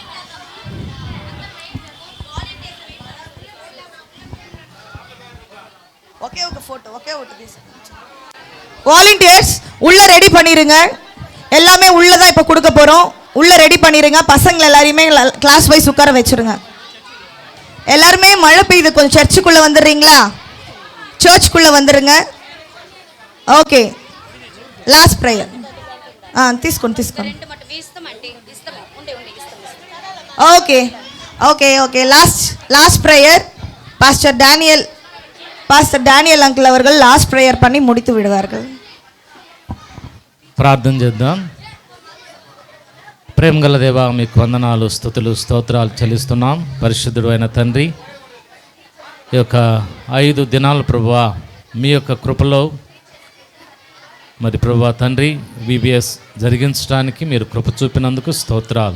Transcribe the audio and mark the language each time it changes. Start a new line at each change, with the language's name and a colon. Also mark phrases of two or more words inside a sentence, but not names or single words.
Tamil: வாலண்டியர்ஸ் உள்ள ரெடி பண்ணிருங்க. எல்லாமே உள்ளதான் இப்போ கொடுக்க போறோம். உள்ள ரெடி பண்ணிருங்க. பசங்களை எல்லாரையுமே
English: class wise
Tamil: உட்கார வச்சிருங்க. எல்லாருமே மழை பெய்யுது, கொஞ்சம் சர்ச்சுக்குள்ள வந்துடுறீங்களா? சர்ச்சுக்குள்ள வந்துருங்க.
English: okay last prayer
Telugu: తీసుకోండి
English: okay okay okay last prayer pastor Daniel uncle
Telugu: அவர்கள்
English: last prayer
Tamil: பண்ணி முடித்து விடுவார்கள்.
Telugu: ప్రార్థన చేద్దాం. ప్రేమ గల దేవా, మీకు వందనాలు, స్తుతులు, స్తోత్రాలు చెల్లిస్తున్నాం. పరిశుద్ధుడు అయిన తండ్రి, ఈ యొక్క 5 దినాలు ప్రభువా మీ యొక్క కృపలో మరి ప్రభువా తండ్రి VBS జరిగించడానికి మీరు కృప చూపినందుకు స్తోత్రాలు.